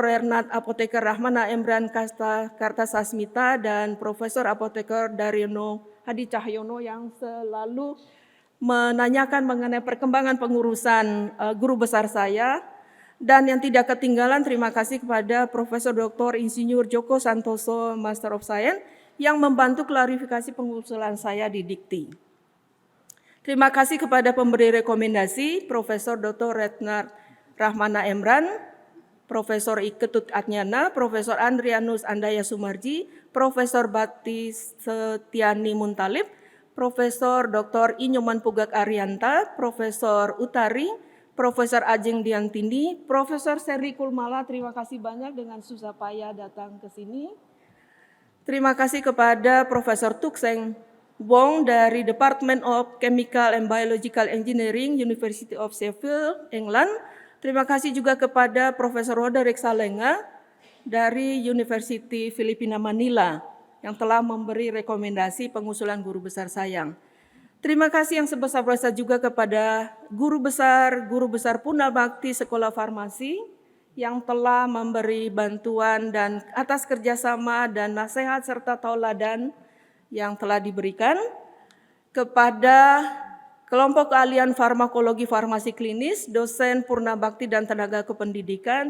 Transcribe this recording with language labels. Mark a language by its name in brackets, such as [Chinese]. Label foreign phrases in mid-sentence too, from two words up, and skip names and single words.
[Indonesian] Renat Apoteker Rahmana Emran Kartasasmita dan Profesor Apoteker Daryono Hadi Cahyono yang selalu menanyakan mengenai perkembangan pengurusan guru besar saya. Dan yang tidak ketinggalan terima kasih kepada Profesor Dr. Insinyur Joko Santoso [English] Master of Science [Indonesian] yang membantu klarifikasi pengusulan saya di Dikti. Terima kasih kepada pemberi rekomendasi Profesor Dr. Retnar Rahmana Emran, Profesor Ketut Atnyana, Profesor Andrianus Andaya Sumarji, Profesor Bakti Setiani Muntalib, Profesor Dr. Inyoman Pugak Arianta, Profesor Utari, Profesor Ajeng Diantini, Profesor Seri Kulmala, terima kasih banyak dengan susah payah datang ke sini. Terima kasih kepada Profesor Tukseng Wong dari Department of Chemical and Biological Engineering, University of Sheffield, England. Terima kasih juga kepada Profesor Roderick Salenga dari University Filipina Manila yang telah memberi rekomendasi pengusulan guru besar saya. Terima kasih yang sebesar-besar juga kepada guru besar Puna Bakti Sekolah Farmasi yang telah memberi bantuan dan atas kerjasama dan nasihat serta tauladan yang telah diberikan kepada kelompok keahlian farmakologi farmasi klinis, dosen Purna Bakti dan tenaga kependidikan.